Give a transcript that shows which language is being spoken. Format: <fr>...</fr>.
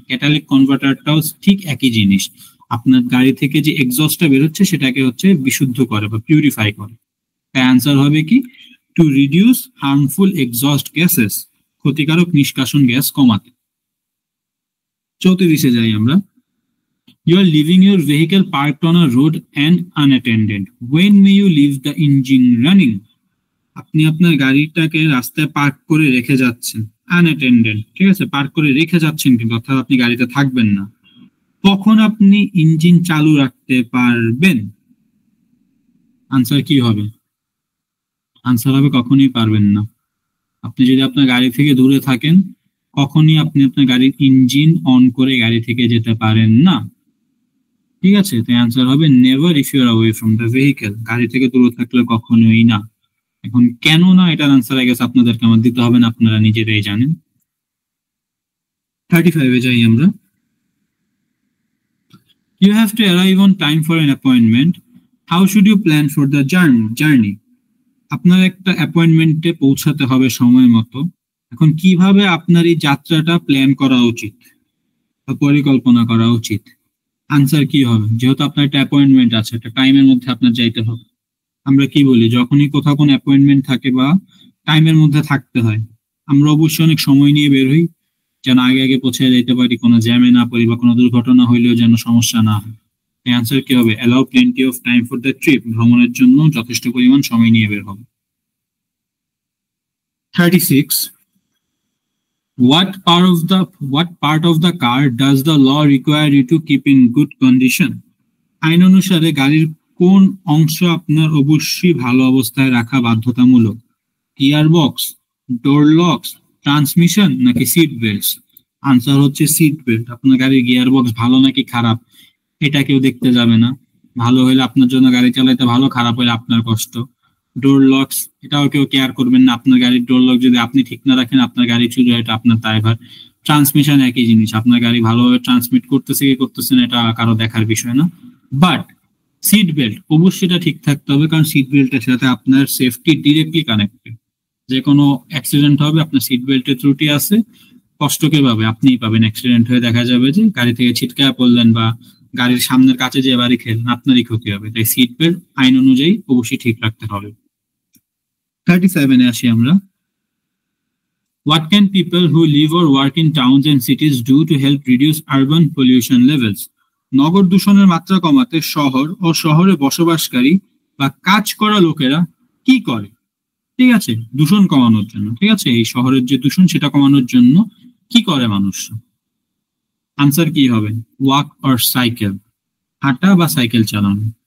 <bn>ক্যাটালিক কনভার্টারটাও ঠিক একই জিনিস, আপনার গাড়ি থেকে যে এক্সস্টটা বের হচ্ছে সেটাকে হচ্ছে বিশুদ্ধ করে বা পিউরিফাই করে। তাই অ্যান্সার হবে কি,</bn> <en>to reduce harmful exhaust gases,</en> <bn>ক্ষতিকারক নিষ্কাশন গ্যাস কমাতে। 34-এ যাই আমরা।</bn> <en>You are leaving your vehicle parked on a road and unattended. When may you leave the engine running?</en> <bn>আপনি আপনার গাড়িটাকে রাস্তায় পার্ক করে রেখে যাচ্ছেন, আনঅ্যাটেন্ডেড, ঠিক আছে, পার্ক করে রেখে যাচ্ছেন কিন্তু, অর্থাৎ আপনি গাড়িতে থাকবেন না, কখন আপনি ইঞ্জিন চালু রাখতে পারবেন? আনসার কি হবে? আনসার হবে কখনোই পারবেন না। আপনি যদি আপনার গাড়ি থেকে দূরে থাকেন, কখনই আপনি আপনার গাড়ির ইঞ্জিন অন করে গাড়ি থেকে যেতে পারেন না, ঠিক আছে? তো অ্যান্সার হবে</bn> <en>never if you are away from the vehicle,</en> <bn>গাড়ি থেকে দূরে থাকলে কখনোই না। এখন কেন না, এটার আনসার আই গেস আপনাদেরকে আমার দিতে হবে না, আপনারা নিজেরাই জানেন। 35-এ যাই আমরা।</bn> <en>You have to arrive on time for an appointment. How should you plan for the journey?</en> <bn>আপনার একটা অ্যাপয়েন্টমেন্টে পৌঁছাতে হবে সময় মতো, এখন কিভাবে আপনার এই যাত্রাটা প্ল্যান করা উচিত বা পরিকল্পনা করা উচিত? আনসার কি হবে? যেহেতু আপনার একটা অ্যাপয়েন্টমেন্ট আছে, একটা টাইমের মধ্যে আপনার যাইতে হবে। আমরা কি বলি, যখনই কোথাও কোনো অ্যাপয়েন্টমেন্ট থাকে বা টাইমের মধ্যে থাকতে হয়, আমরা অবশ্যই অনেক সময় নিয়ে বের হই, যেন আগে আগে পৌঁছে যেতে পারি, কোনো জ্যামে না পড়ি বা কোনো দুর্ঘটনা হইলেও যেন সমস্যা না হয়। অ্যান্সার কি হবে?</bn> <en>allow plenty of time for the trip,</en> <bn>ভ্রমণের জন্য যথেষ্ট পরিমাণ সময় নিয়ে বের হবে। 36.</bn> <en>What part of the car does the law require you to keep in good condition?</en> <bn>আইন অনুসারে গাড়ির কোন অংশ আপনার অবশ্যই ভালো অবস্থায় রাখা বাধ্যতামূলক? গিয়ার বক্স, ডোর লকস, ট্রান্সমিশন নাকি সিট বেল্টস? আনসার হচ্ছে সিট বেল্ট। আপনার গাড়ির গিয়ার বক্স ভালো নাকি খারাপ এটা কেউ দেখতে যাবে না, ভালো হলে আপনার জন্য গাড়ি চালাইতে ভালো, খারাপ হলে আপনার কষ্ট। ডোর লকস, এটাও কেউ কেয়ার করবেন না, আপনার গাড়ির ডোর লক যদি আপনি ঠিক না রাখেন আপনার গাড়ি চুরি হয়, এটা আপনার দায়ভার। ট্রান্সমিশন একই জিনিস, আপনার গাড়ি ভালোভাবে ট্রান্সমিট করতেছে কি করতেছে না এটা কারো দেখার বিষয় না। বাট সিট বেল্ট অবশ্যই এটা ঠিক থাকতে হবে, কারণ সিট বেল্টের সাথে আপনার সেফটি ডিরেক্টলি কানেক্টেড। যে কোনো অ্যাক্সিডেন্ট হবে, আপনার সিট বেল্টের ত্রুটি আছে, কষ্ট কে পাবে? আপনিই পাবেন। অ্যাক্সিডেন্ট হয়ে দেখা যাবে যে গাড়ি থেকে ছিটকা পড়লেন বা গাড়ির সামনের কাছে যে বাড়ি খেলেন, আপনারই ক্ষতি হবে। তাই সিট বেল্ট আইন অনুযায়ী অবশ্যই ঠিক রাখতে হবে। 37-এ আসি আমরা।</bn> <en>What can people who live or work in towns and cities do to help reduce urban pollution levels?</en> <bn>নগর দূষণের মাত্রা কমাতে শহর ও শহরে বসবাসকারী বা কাজ করা লোকেরা কি করে? ঠিক আছে, দূষণ কমানোর জন্য, ঠিক আছে, এই শহরের যে দূষণ সেটা কমানোর জন্য কি করে মানুষ? আনসার কি হবে?</bn> <en>walk or cycle,</en> <bn>হাঁটা বা সাইকেল চালানো।</bn>